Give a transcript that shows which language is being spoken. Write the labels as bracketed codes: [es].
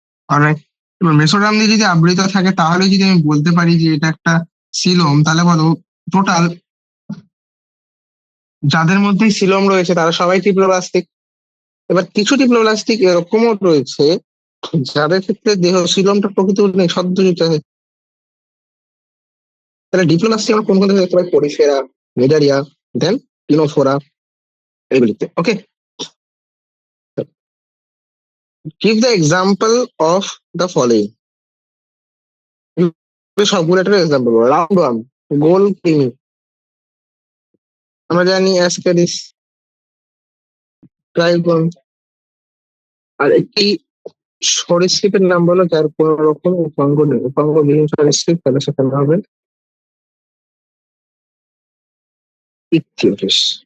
[bn] Alright, এবার mesoderm দিয়ে যদি আবৃত থাকে তাহলে যদি আমি বলতে পারি যে এটা একটা সিলোম, তাহলে বলো টোটাল যাদের মধ্যে সিলোম রয়েছে তারা সবাই ট্রিপ্লোব্লাস্টিক। এবার কিছু ট্রিপ্লোব্লাস্টিক এরকমও রয়েছে যাদের ক্ষেত্রে দেহ সিলোমটা প্রকৃত নেই, সদ্যযুক্ত আছে। তাহলে ডিপ্লোব্লাস্টিক আমরা কোন কোন দেখতে পাই? পরিফেরা, মিডারিয়া, দেন পিনোফোরা, এগুলিতে। [en] Okay, give the example of the following. [bn] সবগুলো একটা এক্সাম্পল, রাউন্ড ওয়ার্ম, গোল কৃমি, আমরা জানি অ্যাসক্যারিস, ট্রাইগন। আর একটি সরীসৃপের নাম বলো যার কোন রকম উপাঙ্গ নেই, উপাঙ্গবিহীন সরীসৃপ, তাহলে সেখানে হবে ইকথিওফিস।